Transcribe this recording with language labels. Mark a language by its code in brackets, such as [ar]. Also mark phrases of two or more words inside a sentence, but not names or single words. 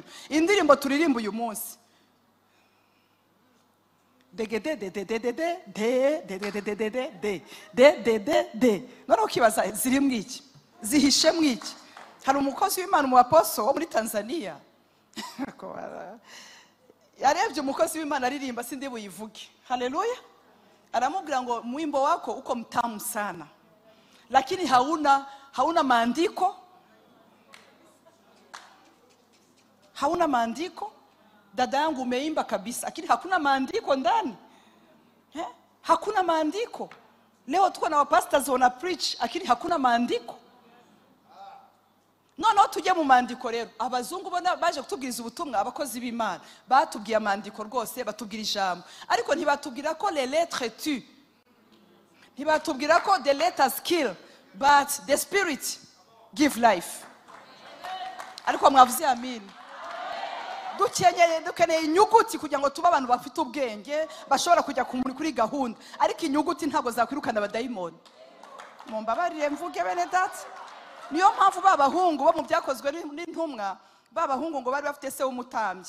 [rw] Indirimbo turirimba uyu munsi, none ukibaza ziri mwiki, zihishe mwiki. Hari umukozi w'Imana, mu apostle wo muri Tanzania, yarebye umukozi w'Imana aririmba, sindi buyivuge. Haleluya. Aramubwira ngo [sw] mwimbo wako uko mtamu sana, lakini hauna maandiko. Dada yangu umeimba kabisa, lakini hakuna maandiko ndani. Hakuna maandiko. Leo tuko na wapastors wana preach, lakini hakuna maandiko. [rw] Noneho tujye mu maandiko rero. Abazungu bona baje kutubwiriza ubutumwa, abakozi b'Imana batubwiye amaandiko rwose, batubwira ijambo, ariko ntibatubwira ko [fr] les lettres tuent. [rw] Ntibatubwira ko [en] the letters kill, but the spirit give life. [rw] Ariko mwavuze amen. Dukeneye inyuguti kugira ngo tuba abantu bafite ubwenge, bashobora kujya kuri gahunda. Ariko inyuguti ntago zakwirukana abadayimoni. Mumbabarire mvuge bene data. Niyo mpamvu babahungu bo mu byakozwe n'intumwa, babahungu ngo bari bafite se w'umutambyi.